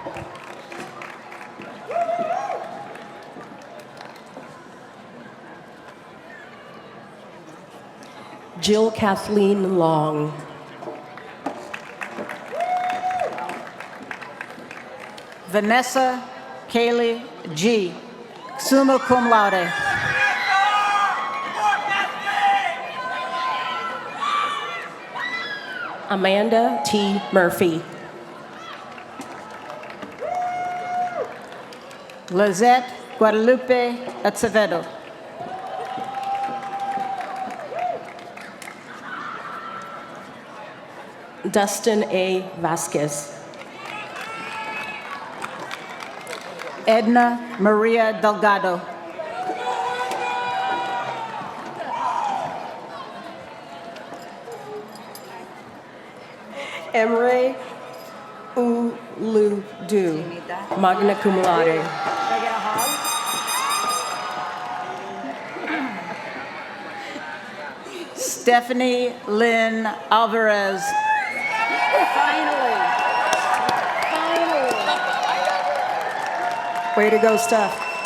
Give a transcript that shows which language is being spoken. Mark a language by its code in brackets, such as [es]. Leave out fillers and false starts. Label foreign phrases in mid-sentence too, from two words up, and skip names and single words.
[en] Jill Kathleen Long. Vanessa Kaylee G, [la] summa cum laude. [en] Amanda T. Murphy. Lizette Guadalupe Acevedo. Dustin A. Vasquez. Edna Maria Delgado. Emre Uludu, [la] magna cum laude. [en] Stephanie Lynn Alvarez. Finally. Way to go, Steph.